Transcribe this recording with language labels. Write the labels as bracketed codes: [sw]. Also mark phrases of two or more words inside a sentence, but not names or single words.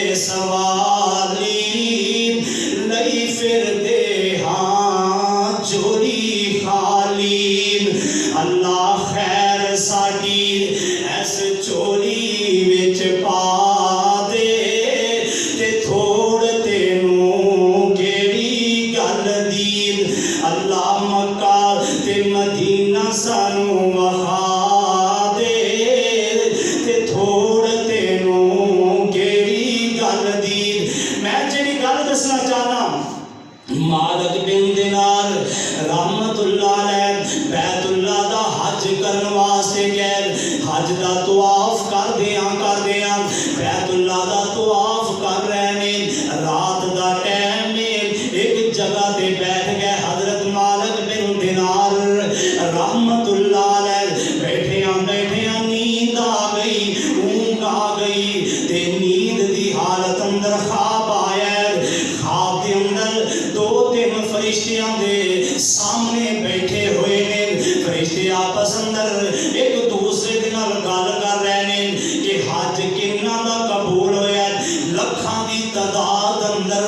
[pa] سوالی لئی پھر دے ہاں چوری خالی اللہ خیر ساڈی ایس چوری وچ پا دے تے تھوڑ تینوں کیہڑی گل دی اللہ مکہ تے مدینہ سانوں وکھا دے تے تھوڑ تینوں کیہڑی گل دی میں جیہڑی گل دسنا چاہنا مالک بن دینار رحمۃ اللہ علیہ بیت اللہ دا حج کرن واسطے گئے حج دا طواف کردیاں بیت اللہ دا طواف کر رہے نے رات دا ٹائم میں اک جگہ تے بیٹھ گئے حضرت مالک بن دینار رحمۃ اللہ علیہ بیٹھیاں نیند آ گئی اونگھ آ گئی تے نیند دی حالت اندر خواب آیا خواب دے اندر دو تین فرشتیاں دے سامنے بیٹھے ہوئے نے فرشتے آپس اندر اک دوجے دے نال گل کر رہے نے کہ حج کنہاں دا قبول ہویا لکھاں دی تعداد اندر